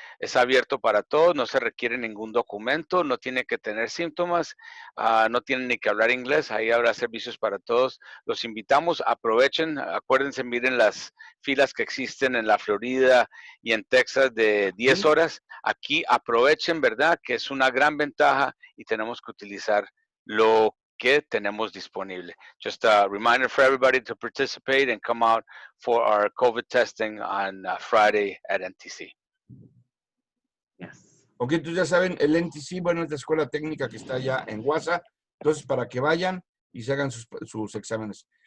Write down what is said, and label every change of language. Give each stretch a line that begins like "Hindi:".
Spanish: Es abierto para todos, no se requiere ningún documento, no tiene que tener síntomas, no tienen ni que hablar inglés, ahí habrá servicios para todos. Los invitamos, aprovechen, acuérdense, miren las filas que existen en la Florida y en Texas de 10 horas. Aquí aprovechen, ¿verdad? Que es una gran ventaja y tenemos que utilizar lo que tenemos disponible.
English: Just a reminder for everybody to participate and come out for our COVID testing on Friday at NTC. Yes.
Spanish: Ok, entonces ya saben, el NTC, bueno, es la escuela técnica que está allá en Wausau. Entonces, para que vayan y se hagan sus exámenes.